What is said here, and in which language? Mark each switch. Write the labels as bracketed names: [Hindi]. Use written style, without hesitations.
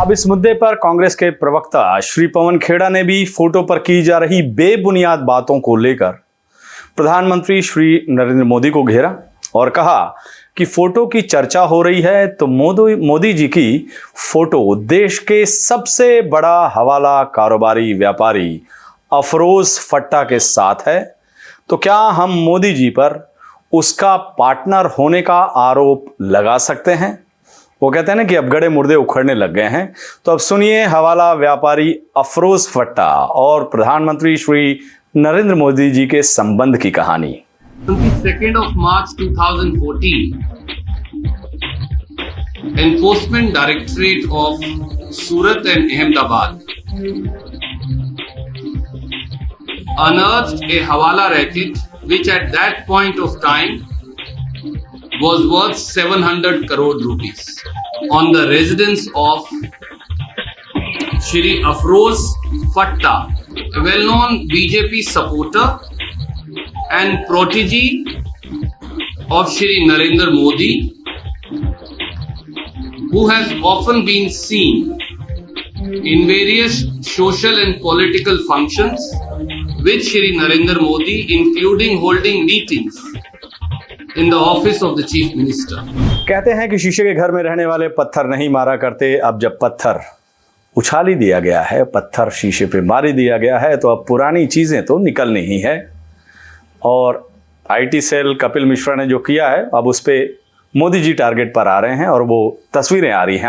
[Hindi] अब इस मुद्दे पर कांग्रेस के प्रवक्ता श्री पवन खेड़ा ने भी फोटो पर की जा रही बेबुनियाद बातों को लेकर प्रधानमंत्री श्री नरेंद्र मोदी को घेरा और कहा कि फोटो की चर्चा हो रही है तो मोदी जी की फोटो देश के सबसे बड़ा हवाला कारोबारी व्यापारी अफरोज फट्टा के साथ है, तो क्या हम मोदी जी पर उसका पार्टनर होने का आरोप लगा सकते हैं। वो कहते हैं ना कि अब गड़े मुर्दे उखड़ने लग गए हैं। तो अब सुनिए हवाला व्यापारी अफरोज फट्टा और प्रधानमंत्री श्री नरेंद्र मोदी जी के संबंध की कहानी। [English] 22nd of March 2014, Enforcement Directorate of Surat and Ahmedabad unearthed a Hawala racket which at that point of time was worth 700 crore rupees on the residence of Shri Afroz Fatta, a well-known BJP supporter and protege of Shri Narendra Modi, who has often been seen in various social and political functions with Shri Narendra Modi, including holding meetings in the office of the Chief Minister. [Hindi] कहते हैं कि शीशे के घर में रहने वाले पत्थर नहीं मारा करते। अब जब पत्थर उछाल ही दिया गया है, पत्थर शीशे पे मार ही दिया गया है, तो अब पुरानी चीज़ें तो निकलनी ही है। और आईटी सेल कपिल मिश्रा ने जो किया है, अब उस पर मोदी जी टारगेट पर आ रहे हैं और वो तस्वीरें आ रही हैं।